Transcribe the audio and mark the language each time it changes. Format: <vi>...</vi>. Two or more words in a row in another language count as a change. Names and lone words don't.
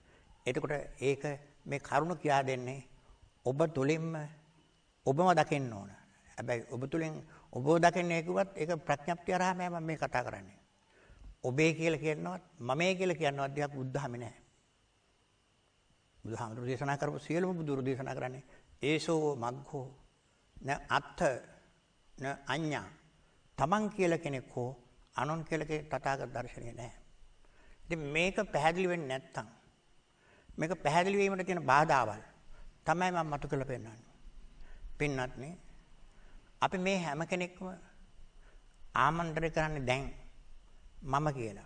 <si>එතකොට ඒක මේ කරුණ කියා දෙන්නේ ඔබ තුලින්ම ඔබම දකින්න ඕන. හැබැයි ඔබ තුලින් ඔබව දකින්නේ කිව්වත් ඒක ප්‍රඥප්තිය හරහාම මම මේ කතා කරන්නේ. ඔබේ කියලා කියනවත් මමේ කියලා කියනවත් දෙයක් බුද්ධහමේ නැහැ. බුදුහාමුදුරු දේශනා කරපු සියලුම බුදුරු දේශනා කරන්නේ</si> <pi>ඒසෝ මග්ගෝ න අත්ථ න අඤ්ඤා.</pi> <si>තමන් කියලා කෙනෙක් හෝ අනුන් කියලා කෙනෙක් තථාගත දර්ශනය නැහැ. ඉතින් මේක පැහැදිලි වෙන්නේ නැත්තම් මේක පැහැදිලි වීමට තියෙන බාධාවල් තමයි මම මතු කරලා පෙන්නන්නේ. පින්නත්නේ අපි මේ හැම කෙනෙක්ම ආමන්ත්‍රණය කරන්නේ දැන් මම කියලා.</si>